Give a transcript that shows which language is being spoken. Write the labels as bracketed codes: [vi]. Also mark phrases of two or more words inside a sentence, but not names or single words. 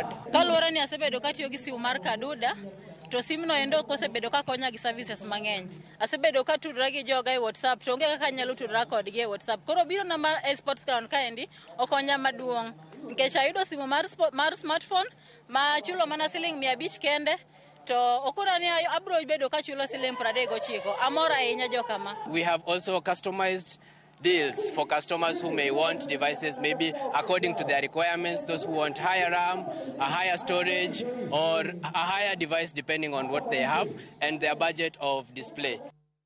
[luo] Kaluwore ni asebedo katiyo gi simu mar Kaduda to simu no endo kosebedo ka konya gi services mang'eny. Asebedo ka tudra gi joga e WhatsApp to onge kaka nyalo tudra kodgi e WhatsApp. Koro biro na mar Sports Ground kaendi okonya maduong' nikech ayudo simu mar smartphone ma chulo mana -500 kende. [en] We have also customized deals for customers who may want devices maybe according to their requirements, those who want higher RAM, a higher storage or a higher device depending on what they have and their budget of display.